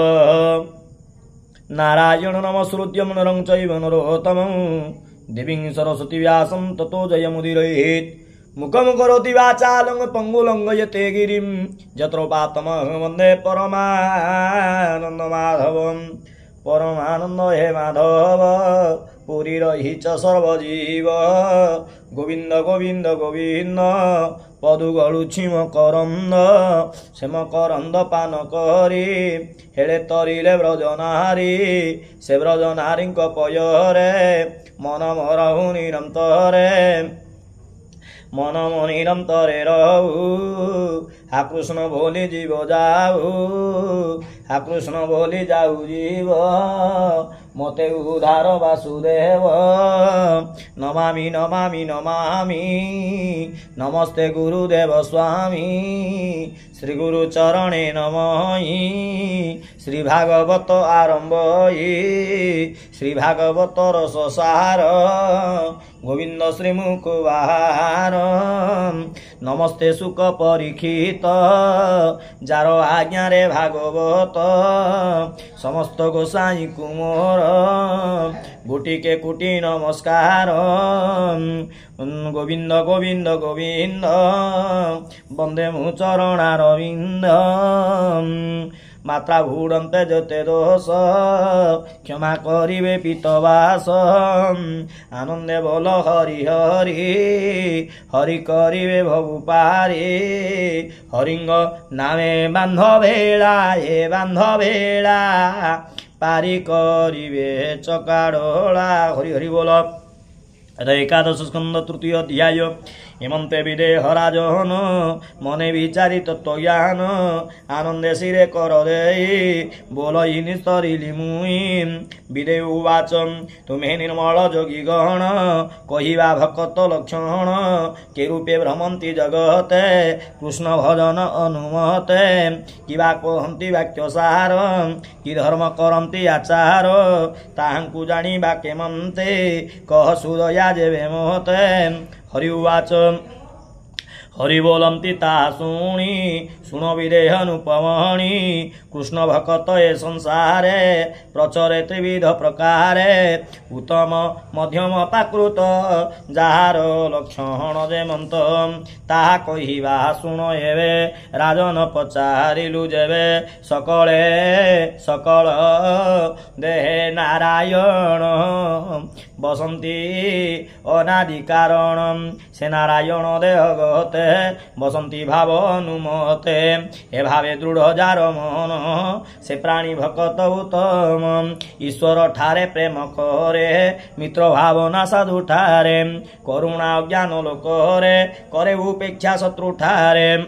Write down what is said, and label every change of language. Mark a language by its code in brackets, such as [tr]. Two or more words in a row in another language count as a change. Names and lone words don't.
[sa] नारायण नमस्कृत्य नरं चैव नरोत्तमं देवीं सरस्वती व्यासं ततो जयमुदीरयेत् मुखं करोति वाचालं पङ्गुलं यते गिरिं जत्रोपातमहं वन्दे परमानन्दमाधवं परमानन्द हे माधव [or] ପୁରୀରହି ଚ ସର୍ବଜୀବ ଗୋବିନ୍ଦ ଗୋବିନ୍ଦ ଗୋବିନ୍ଦ ପଦୁଗଳୁଛିମ କରନ୍ଦ ସେମ କରନ୍ଦ ପାନ କରୀ ହେଲେ ତରିଲେ ବ୍ରଜନାରୀ ସେ ବ୍ରଜନାରୀ ପୟରେ ମନ ମରହୁ ନିରନ୍ତରେ ମନ ନିରନ୍ତରେ ରହୁ ହା କୃଷ୍ଣ ବୋଲୀ ଜୀବ ଯାଉ ହା କୃଷ୍ଣ ବୋଲୀ ଯାଉ ଜୀବ ମତେ ଉଦ୍ଧାର ବାସୁଦେବ ନମାମି ନମାମି ନମାମି ନମସ୍ତେ ଗୁରୁଦେବ ସ୍ୱାମୀ ଶ୍ରୀ ଗୁରୁ ଚରଣେ ନମହି ଶ୍ରୀ ଭାଗବତ ଆରମ୍ଭହି ଶ୍ରୀ ଭାଗବତ ରସସାର ଗୋବିନ୍ଦ ଶ୍ରୀ ମୁକୁବାର ନମସ୍ତେ ସୁଖ ପରୀକ୍ଷିତ ଯାର ଆଜ୍ଞା ରେ ଭାଗବତ ସମସ୍ତ ଗୋସାଇ କୁମୋର ଗୁଟିକେ କୁଟୀ ନମସ୍କାର ଗୋବିନ୍ଦ ଗୋବିନ୍ଦ ଗୋବିନ୍ଦ ବନ୍ଦେ ମୁ ଚରଣାରବିନ୍ଦ ମାତ୍ରା ଭୂଡନ୍ତେ ଯତେ ଦୋଷ କ୍ଷମା କରିବେ ପିତବାସ ଆନନ୍ଦେ ବୋଲ ହରି ହରି ହରି କରିବେ ଭବୁ ପାରେ ହରିଙ୍ଗ ନାମେ ବାନ୍ଧ ଭେଲା ଏ ବାନ୍ଧ ଭେଲା ପାରୀ କରିବେ ଚକାଡୋଳା ହରି ହରି ବୋଲ ଏକାଦଶ ସ୍କନ୍ଦ ତୃତୀୟ ଅଧ୍ୟାୟ ହେମନ୍ତେ ବିଦେହ ରାଜନ ମନେ ବିଚାରୀ ତତ୍ତ୍ୱଜ୍ଞାନ ଆନନ୍ଦେ ଶିରେ କର ଦେ ବୋଲ ନିସ୍ତରିଲୀ ମୁଇ [sa] विदे उवाच [or] ତୁମ୍ଭେ ନିର୍ମଳ ଯୋଗୀ ଗଣ କହିବା ଭକ୍ତ ଲକ୍ଷଣ କେ ରୂପେ ଭ୍ରମନ୍ତୀ ଜଗତେ କୃଷ୍ଣ ଭଜନ ଅନୁମତେ କିବା କହନ୍ତୀ ବାକ୍ୟ ସାର କି ଧର୍ମ କରନ୍ତୀ ଆଚାର ତାହାଙ୍କୁ ଜାଣିବା କେମନ୍ତେ କହ ସୁଦୟା ଯେବେ ମୋତେ [sa] हरि उवाच [or] ହରି ବୋଲନ୍ତୀ ତା ଶୁଣୀ ଶୁଣ ବିଦେହନୁପମଣି କୃଷ୍ଣ ଭକ୍ତ ଏ ସଂସାରେ ପ୍ରଚରେ ତ୍ରିବିଧ ପ୍ରକାରେ ଉତ୍ତମ ମଧ୍ୟମ ପାକୃତ ଯାର ଲକ୍ଷଣ ଯେମନ୍ତ ତାହା କହିବା ଶୁଣ ଏବେ ରାଜନ ପଚାରିଲୁ ଯେବେ ସକଳେ ସକଳ ଦେହେ ନାରାୟଣ ବସନ୍ତୀ ଅନାଦି କାରଣ ସେ ନାରାୟଣ ଦେହ ଗତେ ବସନ୍ତୀ ଭାବ ଅନୁମତେ ଏ ଭାବେ ଦୃଢ଼ ଯାର ମନ ସେ ପ୍ରାଣୀ ଭକ୍ତ ଉତ୍ତମ ଈଶ୍ୱର ଠାରେ ପ୍ରେମ କରେ ମିତ୍ର ଭାବନା ସାଧୁ ଠାରେ କରୁଣା ଜ୍ଞାନ ଲୋକରେ କରେ ଉପେକ୍ଷା ଶତ୍ରୁ ଠାରେ